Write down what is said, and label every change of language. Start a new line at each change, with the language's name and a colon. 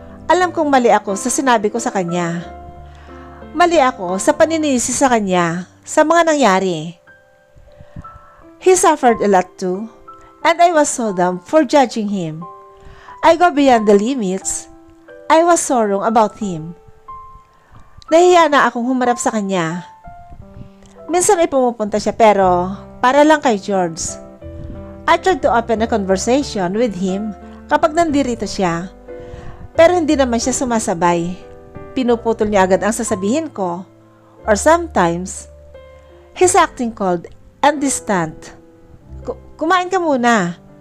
Filipino: Alam kong mali ako sa sinabi ko sa kanya. Mali ako sa paninisi sa kanya sa mga nangyari.
English: He suffered a lot too, and I was so dumb for judging him. I go beyond the limits. I was so wrong about him.
Filipino: Nahiya na akong humarap sa kanya. Minsan ay pumupunta siya pero para lang kay George.
English: I tried to open a conversation with him
Filipino: kapag nandirito siya. Pero hindi naman siya sumasabay. Pinuputol niya agad ang sasabihin ko.
English: Or sometimes, he's acting cold and distant.
Filipino: Kumain ka muna.